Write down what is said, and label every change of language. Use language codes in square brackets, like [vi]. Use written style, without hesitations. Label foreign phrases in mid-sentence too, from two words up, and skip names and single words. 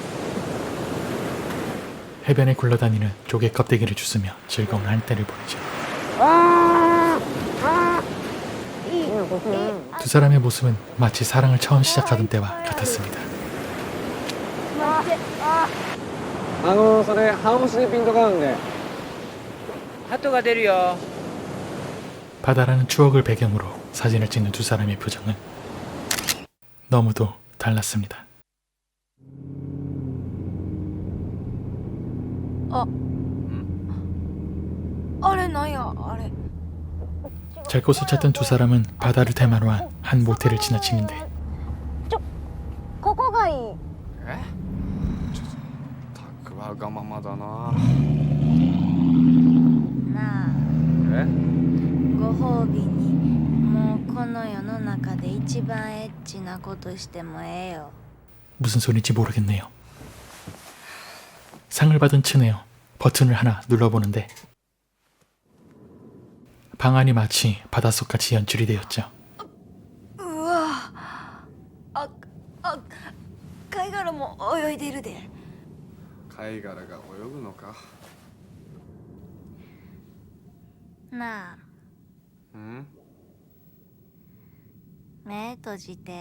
[ko] 해변에 굴러다니는 조개 껍데기를 주스며 즐거운 한때를 보내죠. 두 사람의 모습은 마치 사랑을 처음 시작하던 때와 같았습니다. [ja] それ半押しでピント買うんで。鳩が出るよ。 [ko] 바다라는 추억을 배경으로 사진을 찍는 두 사람의 표정은 너무도 달랐습니다. [ja] あれなんやあれ [ko] 잘 곳을 찾던 두 사람은 바다를 테마로 한 한 모텔을 지나치는데 [ja] ここがいいたくわがままだな。なあご褒美にもうこの世の中で一番エッチなことしてもええよ [ko] 무슨 소리인지 모르겠네요. 상을 받은 츠네요. 버튼을 하나 눌러보는데 방안이 마치 바닷속같이 연출이 되었죠. [ja] うわ貝殻も泳いでるで貝殻が泳ぐのか。なあうん目閉じて